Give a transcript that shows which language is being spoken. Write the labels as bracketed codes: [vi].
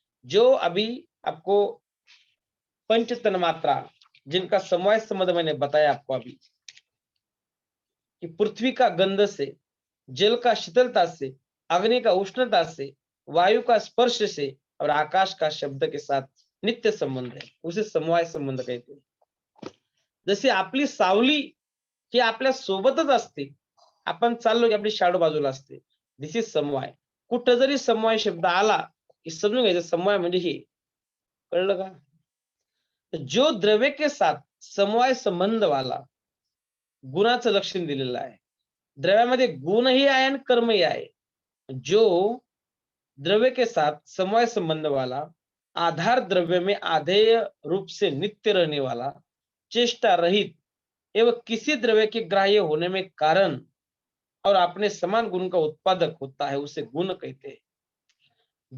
[hi] जो अभी आपको पंच तन्मात्रा, जिनका समवाय संबंध मैंने बताया आपको अभी, कि पृथ्वी का गंध से, जल का शीतलता से, अग्नि का उष्णता से, वायु का स्पर्श से और आकाश का शब्द के साथ नित्य संबंध है, उसे समवाय संबंध कहते हैं। [mr] जसे आपली सावली ही आपल्या सोबतच असते, आपण चाललो की आपली शाडो बाजूला असते, [en] this is [mr] समवाय. कुठं जरी समवाय शब्द आला की समजून घ्यायचं, समवाय म्हणजे हे, कळलं का? [hi] जो द्रव्य के साथ समवाय संबंध वाला, [mr] गुणाचं लक्षण दिलेलं आहे. द्रव्यामध्ये गुणही आहे आणि कर्मही आहे. [hi] जो द्रव्य के साथ समवाय संबंध वाला, आधार द्रव्य में आधेय रूप से नित्य रहने वाला, चेष्टा रहित एवं किसी द्रव्य के ग्राह्य होने में कारण और अपने समान गुण का उत्पादक होता है, उसे गुण कहते हैं।